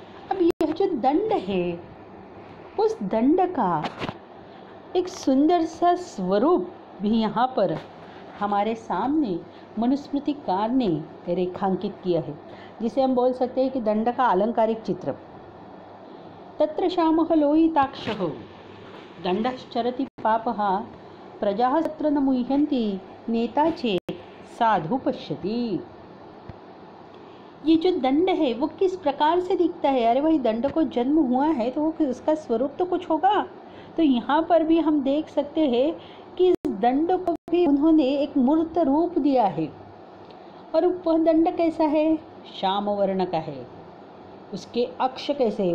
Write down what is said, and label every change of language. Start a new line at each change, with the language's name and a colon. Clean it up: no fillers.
Hindi: अब यह जो दंड है उस दंड का एक सुंदर सा स्वरूप भी यहाँ पर हमारे सामने मनुस्मृतिकार ने रेखांकित किया है, जिसे हम बोल सकते हैं कि दंड का अलंकारिक चित्र.
Sanskrit: तत्र श्यामः लोहिताक्षः दंडश्चरति पापः, प्रजाः तत्र न मुह्यन्ति, नेता चेत् साधु पश्यति.
Hindi: ये जो दंड है वो किस प्रकार से दिखता है? अरे भाई, दंड को जन्म हुआ है तो उसका स्वरूप तो कुछ होगा. तो यहाँ पर भी हम देख सकते हैं कि इस दंड को भी उन्होंने एक मूर्त रूप दिया है. और वह दंड कैसा है? श्याम वर्ण का है. उसके अक्ष कैसे है?